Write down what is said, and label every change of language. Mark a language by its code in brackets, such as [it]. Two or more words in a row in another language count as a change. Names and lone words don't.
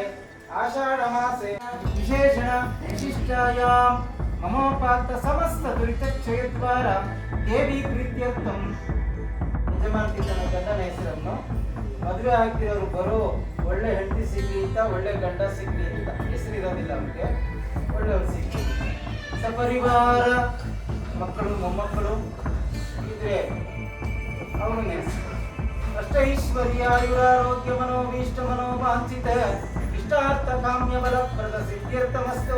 [sa] आषाढमासे विशेषण विशिष्टायां ममोपात्त समस्त दुरितक्षयद्वारा देवी प्रीत्यर्थं [kn] ಯಜಮಾನತಿ ತನ್ನ ಗಂಡನ ಹೆಸರನ್ನು ಮದುವೆ ಆಗ್ತಿರೋರು ಬರೋ ಒಳ್ಳೆ ಹೆಂಡತಿ ಸಿಗ್ಲಿ ಅಂತ ಒಳ್ಳೆ ಗಂಡ ಸಿಗ್ಲಿ ಅಂತ ಹೆಸರಿರೋದಿಲ್ಲ ಅವ್ರಿಗೆ ಒಳ್ಳೆಯವ್ರು ಸಿಗ್ಲಿ ಸಪರಿವಾರ ಮಕ್ಕಳು ಮೊಮ್ಮಕ್ಕಳು ಇದ್ರೆ ಅವನು [sa] ಅಷ್ಟೈಶ್ವರ್ಯಾಯುರಾರೋಗ್ಯ ಮನೋಭೀಷ್ಟ ಮನೋವಾಂಛಿತ ಇಷ್ಟಾರ್ಥ ಕಾಮ್ಯ ಫಲಪ್ರದ ಸಿದ್ಧ್ಯರ್ಥಮಸ್ತು